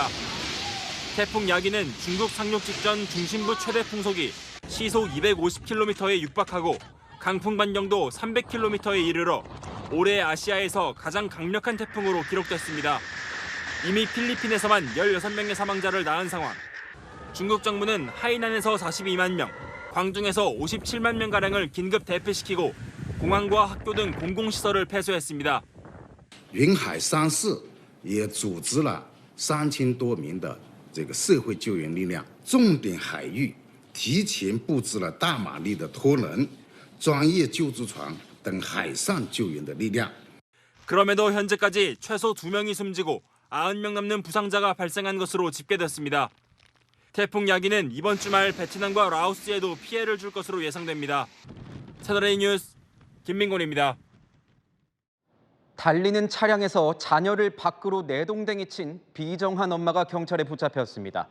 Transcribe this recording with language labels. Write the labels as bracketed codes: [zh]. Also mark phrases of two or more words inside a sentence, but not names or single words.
[ko] 태풍 야기는 중국 상륙 직전 중심부 최대 풍속이 시속 250km에 육박하고 강풍 반경도 300km에 이르러 올해 아시아에서 가장 강력한 태풍으로 기록됐습니다. 이미 필리핀에서만 16명의 사망자를 낳은 상황. 중국 정부는 하이난에서 42만 명, 광둥에서 57만 명가량을 긴급 대피시키고 공항과 학교 등 공공시설을 폐쇄했습니다. [zh] 云海3市也组织了3000多名的这个社会救援力量，重点海域提前布置了大马力的拖轮、专业救助船等海上救援的力量。 [ko] 그럼에도 현재까지 최소 2명이 숨지고 90명 넘는 부상자가 발생한 것으로 집계됐습니다. 태풍 야기는 이번 주말 베트남과 라오스에도 피해를 줄 것으로 예상됩니다. 채널A 뉴스 김민곤입니다. 달리는 차량에서 자녀를 밖으로 내동댕이 친 비정한 엄마가 경찰에 붙잡혔습니다.